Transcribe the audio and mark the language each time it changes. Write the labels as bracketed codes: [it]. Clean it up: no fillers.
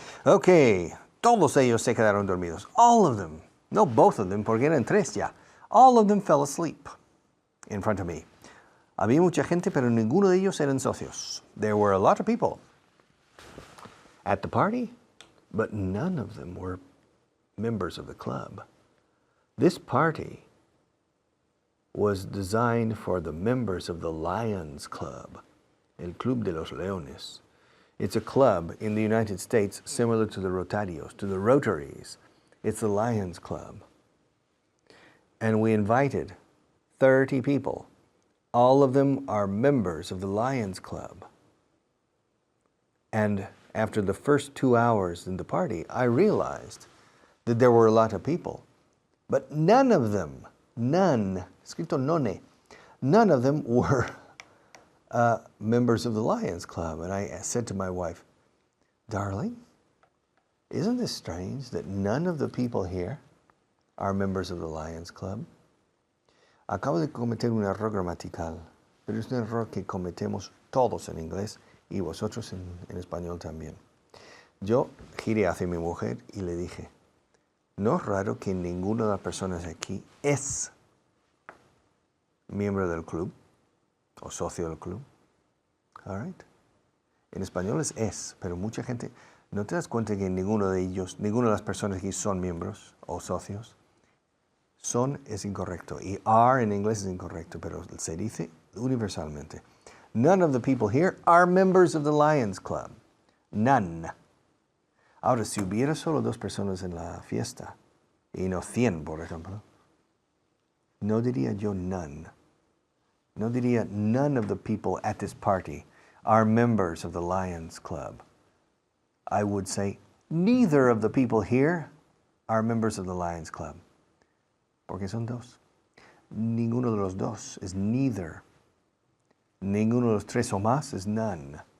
[es] Okay, todos ellos se quedaron dormidos. [en] All of them. No, both of them, [es] porque eran 3 ya. [en] All of them fell asleep in front of me. [es] Había mucha gente, pero ninguno de ellos eran socios. [en] There were a lot of people at the party, but none of them were members of the club. This party was designed for the members of the Lions Club, El Club de los Leones. It's a club in the United States similar to the Rotarios, to the Rotaries. It's the Lions Club. And we invited 30 people. All of them are members of the Lions Club. And after the first 2 hours in the party, I realized that there were a lot of people. But none of them, escrito none, none of them were members of the Lions Club. And I said to my wife, darling, isn't this strange that none of the people here are members of the Lions Club? [es] Acabo de cometer un error gramatical, pero es un error que cometemos todos en inglés y vosotros en español también. Yo giré hacia mi mujer y le dije, No es raro que ninguna de las personas aquí es miembro del club o socio del club. [en] All right. [es] En español es, pero mucha gente, ¿no te das cuenta que ninguno de ellos, ninguna de las personas aquí son miembros o socios? Son es incorrecto y are en inglés es incorrecto, pero se dice universalmente. [en] None of the people here are members of the Lions Club. None. [es] Ahora, si hubiera solo 2 personas en la fiesta, y no 100, por ejemplo, no diría yo none. No diría [en] none of the people at this party are members of the Lions Club. I would say neither of the people here are members of the Lions Club. [es] Porque son 2. Ninguno de los 2 es neither. Ninguno de los 3 o más es none.